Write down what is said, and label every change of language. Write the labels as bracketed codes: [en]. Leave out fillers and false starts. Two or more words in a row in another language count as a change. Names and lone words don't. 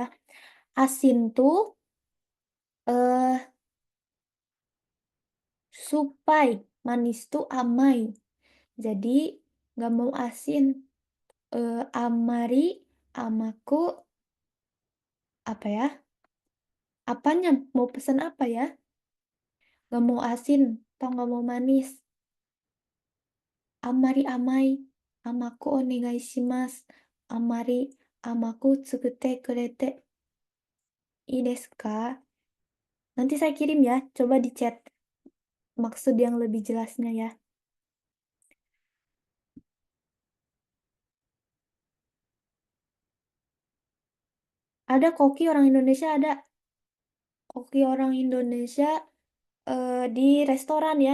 [id] Asin tuh Supai, manis tuh amai. Jadi nggak mau asin. [ja] あまり、甘く, [id] apa ya? Apanya? Mau pesan apa ya? Nggak mau asin, atau nggak mau manis. [ja] あまり甘い、甘くお願いします. あまり、甘く作ってくれて. いいですか? [id] Nanti saya kirim ya, coba di chat maksud yang lebih jelasnya ya. Ada koki orang Indonesia, ada koki orang Indonesia di restoran ya.